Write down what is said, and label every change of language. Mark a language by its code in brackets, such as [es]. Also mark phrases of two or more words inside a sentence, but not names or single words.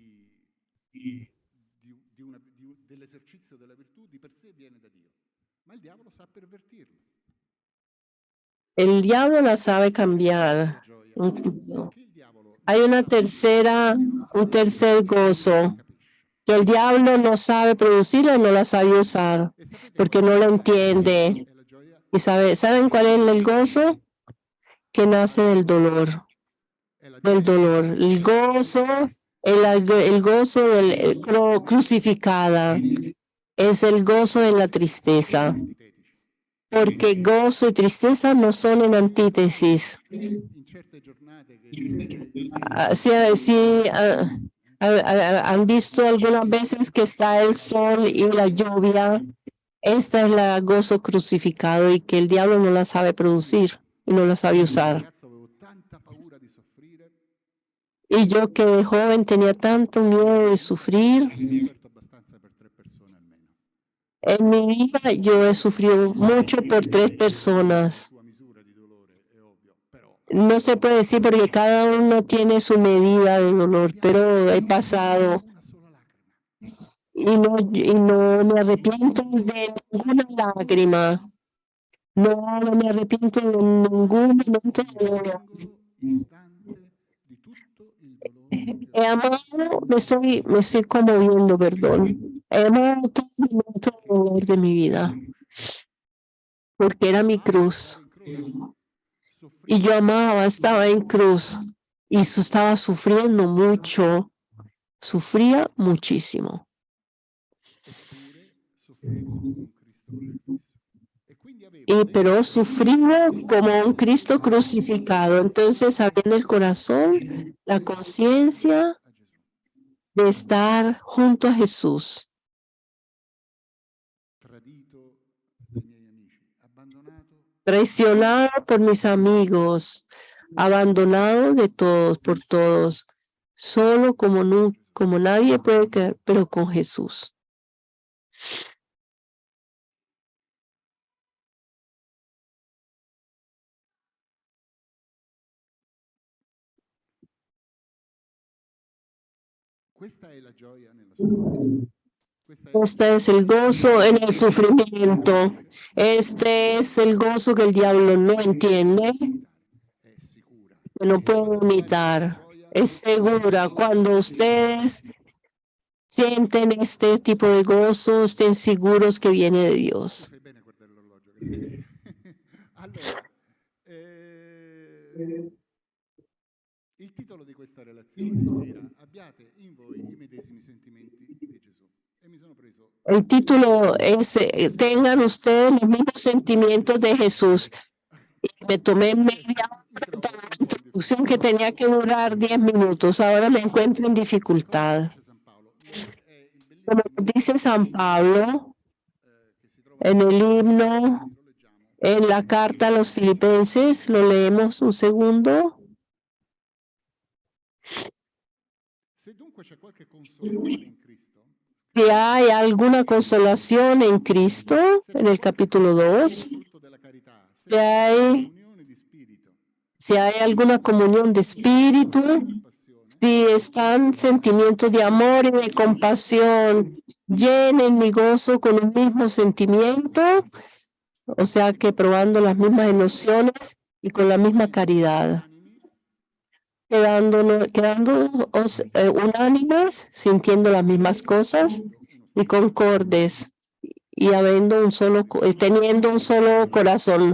[es] El diablo la sabe cambiar. Hay un tercer gozo. que el diablo no sabe producirla y no la sabe usar, [it] E sapete [es] porque [it] qual [es] no la [it] è [es] entiende. [it] la gioia? [es] ¿Y saben cuál es el gozo? Que nace del dolor, [it] È la [es] del [it] gioia [es] dolor. El gozo, el gozo del crucificada es el gozo en la tristeza, [it] antitetici. [es] porque gozo y tristeza no son en antítesis. [it] In certe giornate che si vede il Ah, sole [es] han visto algunas veces que está el sol y la lluvia. Esta es la gozo crucificado y que el diablo no la sabe producir y no la sabe usar. [it] ragazzo avevo tanta paura di soffrire, [es] Y yo que de joven tenía tanto miedo de sufrir. [it] ho sofferto abbastanza per 3 persone almeno. [es] En mi vida yo he sufrido mucho por 3 personas. [it] Sua misura di dolore, è ovvio, però [es] No se puede decir porque cada uno tiene su medida de dolor, pero he pasado [it] una sola lacrima. [es] y no me arrepiento de ninguna lágrima. No me arrepiento de ningún momento de dolor. [it] Singolo istante di tutto il dolore che [es] He [it] ho [es] amado, me estoy conmoviendo, perdón. He amado todo momento de dolor de mi vida, porque era mi cruz. [it] stare in croce. [es] Y [it] Soffrivo [es] yo amaba, estaba en cruz y estaba sufriendo mucho, sufría muchísimo. [it] eppure soffrivo come un Cristo crocifisso. E quindi avevo [es] Y [it] dentro [es] pero sufría como un Cristo crucificado. Entonces había en el corazón la conciencia [it] a Gesù. [es] de estar junto a Jesús, [it] Tradito dai miei amici, abbandonato [es] traicionado por mis amigos, abandonado de todos, por todos, solo como, como nadie puede quedar, pero con Jesús. [it] Questa è la gioia nella sofferenza. Questa è la [es] Este es el gozo en el sufrimiento. Este es el gozo que el diablo no entiende, [it] è sicura. [es] que no puede imitar. Es segura. Cuando ustedes sienten este tipo de gozo, estén seguros que viene de Dios. [it] Fai bene a guardare l'orologio, grazie. Allora, il titolo di questa relazione era Abbiate in voi i medesimi sentimenti di Gesù. E mi sono preso [es] El título es Tengan ustedes los mismos sentimientos de Jesús. Y me tomé media hora para la introducción que tenía que durar 10 minutos. Ahora me encuentro en dificultad. [it] San Paolo. È il [es] Como [it] bellissimo [es] dice San Pablo [it] che si trova [es] en el himno, [it] lo leggiamo. [es] en la carta a los filipenses, lo leemos un segundo. [it] Se dunque c'è qualche consolazione in Cristo, [es] Si hay alguna consolación en Cristo, en el capítulo 2, [it] frutto della carità, se [es] si hay, [it] comunione di spirito, [es] si hay alguna comunión de espíritu, [it] passione, [es] si están sentimientos de amor y de compasión, llenen mi gozo con un mismo sentimiento, o sea que probando las mismas emociones y con la misma caridad, quedándonos unánimes, sintiendo las mismas cosas y concordes y habiendo teniendo un solo corazón.